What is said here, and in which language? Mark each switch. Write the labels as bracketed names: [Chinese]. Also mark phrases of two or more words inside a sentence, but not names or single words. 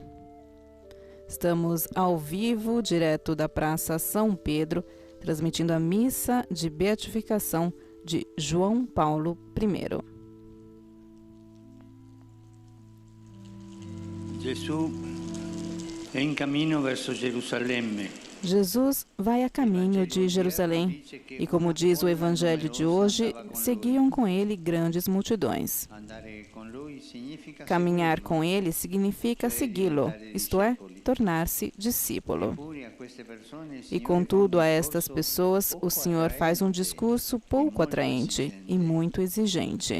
[Portuguese] Estamos ao vivo, direto da Praça São Pedro, transmitindo a missa de beatificação de João Paulo I. [Italian] Gesù è in cammino verso Gerusalemme. [Portuguese] Jesus vai a caminho de Jerusalém e, como diz o Evangelho de hoje, seguiam com ele grandes multidões. Caminhar com ele significa segui-lo, isto é, tornar-se discípulo. E, contudo, a estas pessoas, o Senhor faz um discurso pouco atraente e muito exigente.